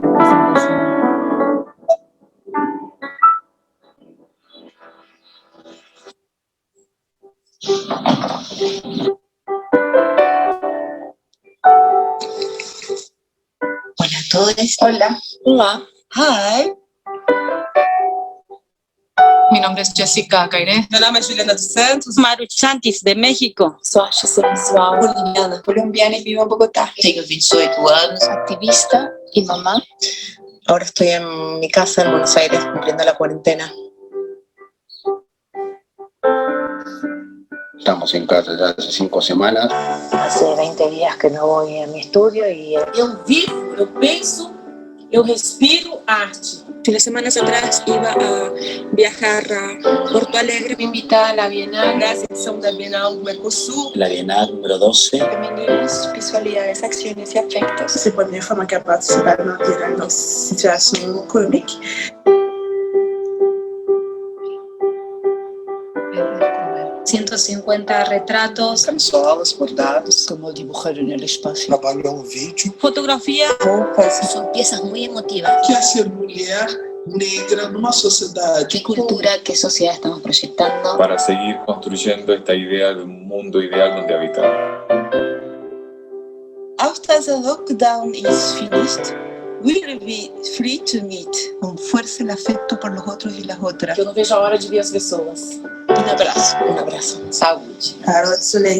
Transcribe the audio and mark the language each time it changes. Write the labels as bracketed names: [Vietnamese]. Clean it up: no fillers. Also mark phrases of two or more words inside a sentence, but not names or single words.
[Spanish] Hola a todos. Hola. Hola. Hi. Mi nombre es Jessica Cairé. [Portuguese] Meu nome é Juliana dos Santos. [Spanish] Maru Santis, de México. [Portuguese] Sou artista visual [Spanish] Colombiana y vivo en Bogotá. Tengo 28 años. activista y mamá. Ahora estoy en mi casa en Buenos Aires cumpliendo la cuarentena. Estamos en casa ya hace 5 semanas. Hace 20 días que no voy a mi estudio y [Portuguese] Eu vivo, eu penso, eu respiro arte. [Spanish] Unas semanas atrás iba a viajar a Porto Alegre. Me invitar a la Bienal, la sección de Bienal Mercosur. La Bienal número 12. Femeninas, visualidades, acciones y afectos. [Portuguese] Se pode informar que a participar na Bienal de Situação Econômica. 150 retratos. Camisolas bordadas. [Spanish] Como dibujar en el espacio. [Portuguese] Trabalhar vídeo. [Spanish] Fotografía. [Portuguese] Roupas. [Spanish] Son piezas muy emotivas. [Portuguese] Que é ser mulher negra numa sociedade. [Spanish] ¿Qué cultura, qué sociedad estamos proyectando? Para seguir construyendo esta idea de un mundo ideal donde habitar. [English] After the lockdown is finished, we will be free to meet. [Portuguese] Com força e afeto [Spanish] por los [Portuguese] outros e las outras. Eu não vejo a hora de ver as pessoas. [Spanish] Un abrazo. Un abrazo. [Portuguese] Saúde. Carol Soleil.